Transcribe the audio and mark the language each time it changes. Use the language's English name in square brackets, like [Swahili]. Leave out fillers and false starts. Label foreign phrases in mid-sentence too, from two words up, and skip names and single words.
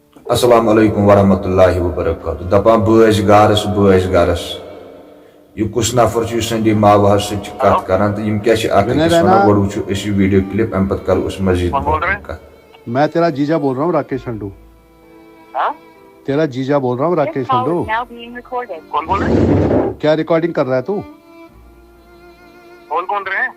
[Arabic] السلام عليكم ورحمة الله وبركاته [Kashmiri] दपान बस गारस यह कुछ नफर संदी मावहस कत करान तो क्या वन गो वो [English] video clip [Kashmiri] अम पे करो मजीद [Hindi] मैं तेरा जीजा बोल रहा हूँ राकेश हंडू। तेरा जीजा बोल रहा हूँ राकेश हंडू। कौन बोल रहे हैं? क्या रिकॉर्डिंग कर रहा है तू? बोल कौन रहे हैं?